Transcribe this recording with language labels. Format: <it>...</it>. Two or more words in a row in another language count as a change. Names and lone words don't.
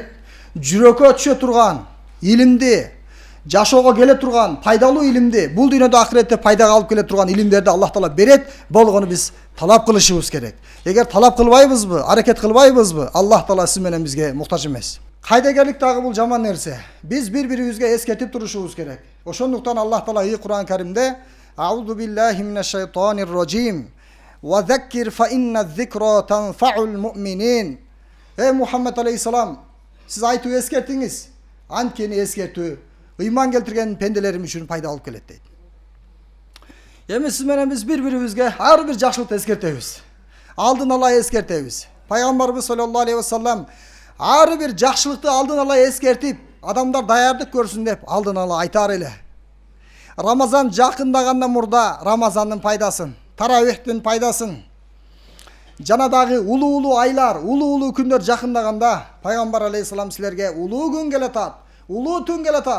<ky>Жүрөккө түшө турган илимди, жашоого келе турган пайдалуу илимди, бул дүйнөдө ахиретте пайдага алып келе турган илимдерди Аллах Таала берет. Болгону биз талап кылышыбыз керек. Эгер талап кылбайбызбы, аракет кылбайбызбы, Аллах Таала сиз менен бизге муктаж эмес. Кайдегерлик дагы бул жаман нерсе. Биз бири-бирибизге эскертип турушубуз керек. Ошондуктан Аллах Таала Кур'ан Каримде</ky> <ar>أعوذ بالله من الشيطان الرجيم وذكر فإن الذكرى تنفع المؤمنين.</ar> <tr>Ey Muhammed Aleyhisselam,</tr> <ky>siz айтуу эскертиңиз. Анткени эскертүү ыйман келтирген пенделерим үчүн пайда алып келет дейт. Эми сиз менен биз бири-бирибизге ар бир жакшылыкты эскертебиз. Алдын ала эскертебиз. Пайгамбарыбыз</ky> <ar>صلى الله عليه وسلم</ar> <ky>ар бир жакшылыкты алдын ала эскертип, адамдар даярдык көрсүн деп алдын ала айтар эле. Рамазан жакындагандан мурда Рамазандын пайдасын, Таравихтин пайдасын, жана дагы улуу айлар, улуу күндөр жакындаганда Пайгамбар алейхисалам силерге улуу күн келатат, улуу түн келатат.</ky>